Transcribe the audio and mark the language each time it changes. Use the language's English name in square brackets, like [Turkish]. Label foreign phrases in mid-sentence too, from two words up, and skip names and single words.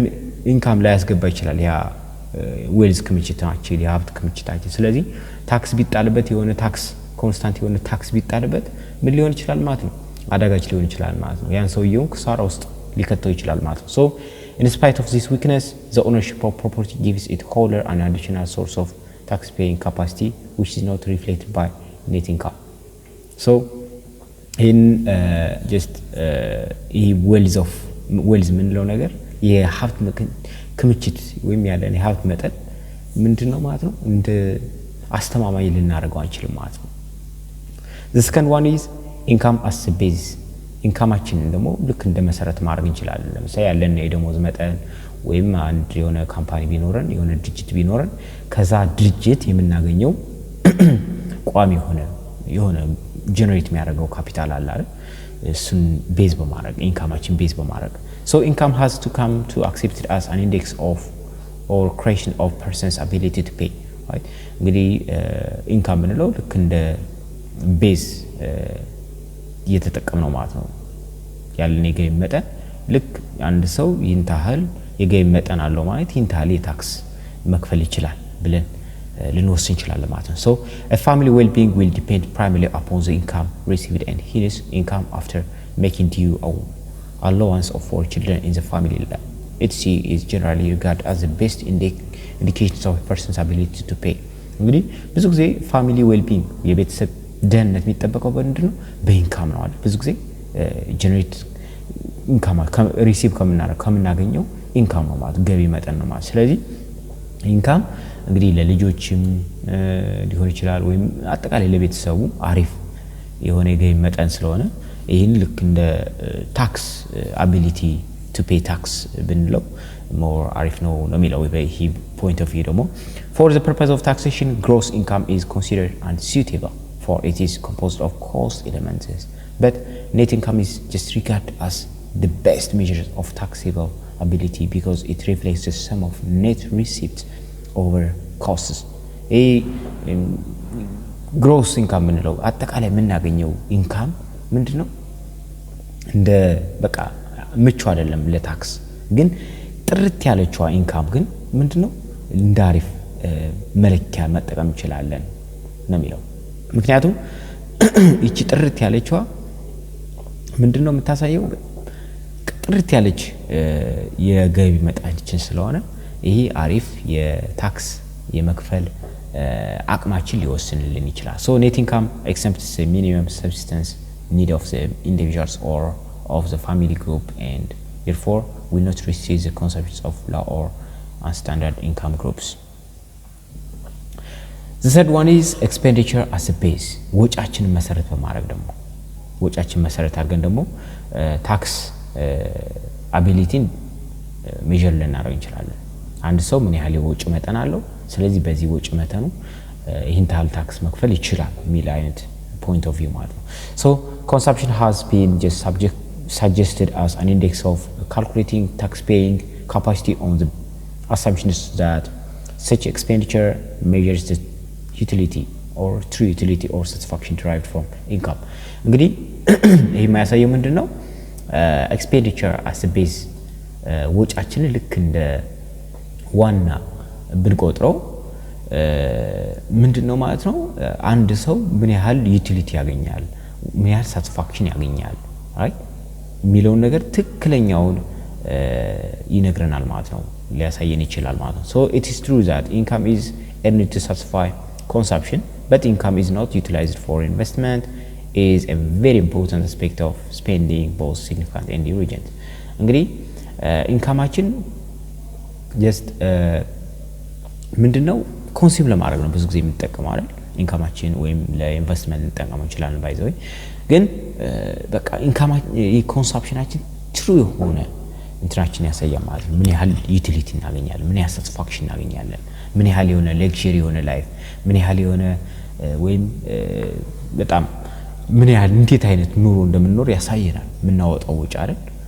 [Amharic] ኢንካም ላይ ያስገባ ይችላል ያ ዌልዝ ክምችታችን የሀብት ክምችታችን ስለዚህ ታክስ ቢጣልበት የሆነ [English] tax constant [Amharic] የሆነ ታክስ ቢጣልበት ምን ሊሆን ይችላል ማለት ነው አዳጋች ሊሆን ይችላል ማለት ነው ያን ሰውየው ክሳራ ውስጥ ሊከተው ይችላል ማለት ነው [English] so in spite of this weakness the ownership of property gives it holder an additional source of tax paying capacity which is not reflected by net income so in just wealth [Amharic] ምንለው ነገር የሀብት ክምችት ወይም ያለን የሀብት መጠን ምንድነው ማለት ነው እንደ አስተማማኝ ልናደርገው አንችልም ማለት ነው [English] the second one is income as a basis [Amharic] ኢንካማችን ደግሞ ልክ እንደ መሰረት ማድረግ እንችላለን ለምሳሌ ያለን የደሞዝ መጠን ወይም አንድ የሆነ ካምፓኒ ቢኖረን የሆነ ድርጅት ቢኖረን ከዛ ድርጅት የምናገኘው ቋሚ የሆነ ጀነሬት የሚያደርገው ካፒታል አለ አይደል እሱን ቤዝ በማድረግ ኢንካማችን ቤዝ በማድረግ [English] so income has to come to accepted as an index of or creation of person's ability to pay right [Amharic] እንግዲህ ኢንካም ምንለው ልክ እንደ ቤዝ እየተጠቀምነው ማለት ነው ያለን የገቢ መጠን ልክ አንድ ሰው ይንታህል የገቢ መጠን አለው ማለት ይንታህል የታክስ መክፈል ይችላል ብለን ልንወስን እንችላለን ማለት ነው [English] so a family well-being will depend primarily upon the income received and his income after making due allowance of for children in the family it is generally regarded as the best indication of a person's ability to pay [Amharic] እንግዲህ ብዙ ጊዜ [English] family well-being [Amharic] የቤተሰብ ደህንነት የሚጠበቀው በእንድነው በኢንካም ነው አይደል ብዙ ጊዜ [English] generate income receive [Amharic] ከምናገኘው ኢንካም ነው ማለት ገቢ መጠን ነው ማለት ስለዚህ ኢንካም እንግዲህ ለልጆችም ሊሆን ይችላል ወይም አጠቃላይ ለቤተሰቡ አሪፍ የሆነ ገቢ መጠን ስለሆነ ይሄን ልክ እንደ [English] tax ability to pay tax [Amharic] ብንለው more አሪፍ ነው የሚለው በሂ [English] point of view ደግሞ for the purpose of taxation gross income is considered unsuitable for it is composed of cost elements but net income is just regarded as the best measure of taxable ability because it reflects the sum of net receipts over costs gross income [Amharic] ብንለው አጠቃላይ የምናገኘው ኢንካም ምንድነው እንደ በቃ ምቹ አይደለም ለታክስ ግን ጥርት ያለችዋ ኢንካም ግን ምንድነው እንዳሪፍ መለኪያ መጠቀም ይችላልን ነው የሚለው ምክንያቱም እቺ ጥርት ያለችዋ ምንድነው የምታሳየው ጥርት ያለች የገቢ መጠናችን ስለሆነ ይሄ አሪፍ የታክስ የመክፈል አቅማችን ሊወስንልን ይችላል [English] so net income exempts the minimum subsistence need of the individuals or of the family group and therefore will not receive the concepts of low or standard income groups. The third one is expenditure as a base [Amharic] ወጫችንን መሰረት በማድረግ ደግሞ ወጫችንን መሰረት አድርገን ደግሞ [English] tax ability measure [Amharic] ልናደርግ እንችላለን አንድ ሰው ምን ያህል የወጭ መጠን አለው ስለዚህ በዚህ ወጭ መጠኑ ይህን ታህል ታክስ መክፈል ይችላል የሚል [English] አይነት point of view [Amharic] ማለት ነው [English] so consumption has been just suggested as an index of calculating tax paying capacity on the assumptions that such expenditure measures the utility or true utility or satisfaction derived from income [Amharic] እንግዲህ ይሄ የሚያሳየው ምንድነው [English] expenditure as a base [Amharic] ወጫችንን ልክ እንደ ዋና ብንቆጥረው ምንድነው ማለት ነው አንድ ሰው ምን ያህል ዩቲሊቲ ያገኛል ምን ያህል ሳቲስፋክሽን ያገኛል አይ ሚሊዮን ነገር ትክክለኛውን ይነግረናል ማለት ነው ሊያሳየን ይችላል ማለት ነው [English] so it is true that income is earned to satisfy consumption but income is not utilized for investment is a very important aspect of spending both significant and urgent [Amharic] እንግዲህ ኢንካማችን just ምንድነው ኮንሲም ለማድረግ ነው ብዙ ጊዜ የምንጠቀመው አይደል ኢንካማችን ወይም ለኢንቨስትመንት እንጠቀመው ይችላል ባይዘው ግን በቃ [English] income consumption [Amharic] ትሩ የሆነ እንትራችን ያሳያል ማለት ነው ምን ያህል ዩቲሊቲ እናገኛለን ምን ያህል ሳቲስፋክሽን እናገኛለን ምን ያህል የሆነ ሌክዠሪ የሆነ ላይፍ ምን ያህል የሆነ ወይም በጣም ምን ያህል እንዴት አይነት ኑሮ እንደምንኖር ያሳየናል ምናወጣው ወጪ አይደል